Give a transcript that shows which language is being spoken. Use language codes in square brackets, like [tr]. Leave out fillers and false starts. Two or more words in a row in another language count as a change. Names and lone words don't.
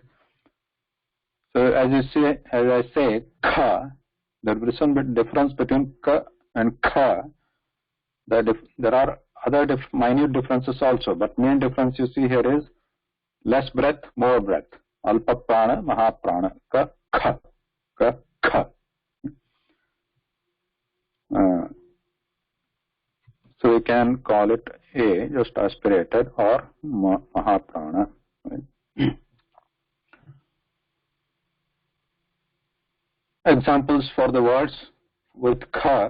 [en] So as you see, as I say, ka, there is some difference between ka and ka. There are other minute differences also, but main difference you see here is less breath, more breath. [sa] Alpa prana, mahaprana, ka, kha, ka, kha. [en] So we can call it A, just aspirated, or mahaprana. Right? Examples for the words with kha.